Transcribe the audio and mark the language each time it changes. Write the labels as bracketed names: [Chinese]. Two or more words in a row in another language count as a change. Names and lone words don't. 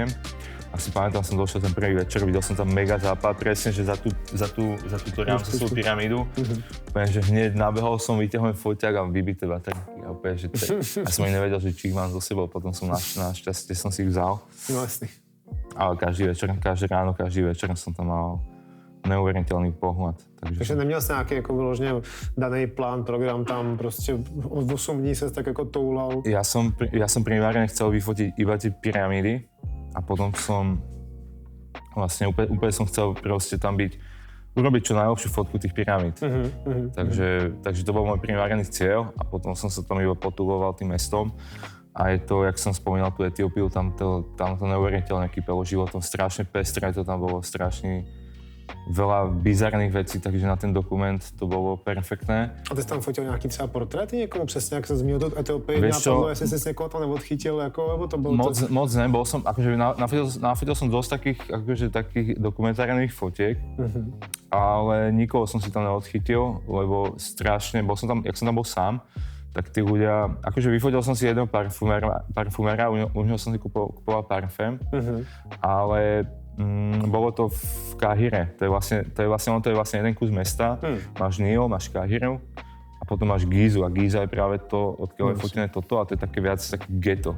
[Slovak] A si pamätám, som došiel ten prvý večer, videl som tam mega západ, presne, že za túto Ramsesovú pyramídu. Úplne, že hneď nabehol som, vyťahujem foťák a vybité baterky. A úplne, že ja som ani nevedel, že či ich mám so sebou, potom som našťastie som si ich vzal. [Czech] No jasný. [Slovak] Ale každé ráno, každý večer som tam mal neuvěřitelný pohled. [Czech] Takže neměl jsi nějaký jako vyloženě daný plán, program tam prostě 8 dní ses tak jako toulal? [Slovak] Ja som primárne chcel vyfotiť iba tie pyramídy a potom som vlastne úplne som chcel proste tam byť, urobiť čo najlepšiu fotku tých pyramíd. Takže to bol môj primárny cieľ a potom som sa tam iba potuloval tým mestom. A je to, jak som spomínal tú Etiópiu, tam to neuveriteľne kypelo životom, strašne pestré, to tam bolo strašne veľa bizarných vecí, takže na ten dokument to bolo perfektné. [Czech] A ty jsi tam fotil nějaký třeba portréty někomu přesně, jak se zmínil do Etiopii, napadlo, jestli jsi někoho tam neodchytil, jako, nebo to bylo moc ne, [Slovak] bol som, akože nafotil som dosť takých dokumentárnych fotiek, ale nikoho som si tam neodchytil, lebo strašne, jak som tam bol sám, tak tí ľudia, akože vyfotil som si jedného parfuméra, u neho som si kupoval parfém, ale bolo to v Káhire, to je vlastne jeden kus mesta, máš Níl, máš Káhiru a potom máš Gízu a Gíza je práve to, odkiaľ je fotené toto a to je také viac také ghetto.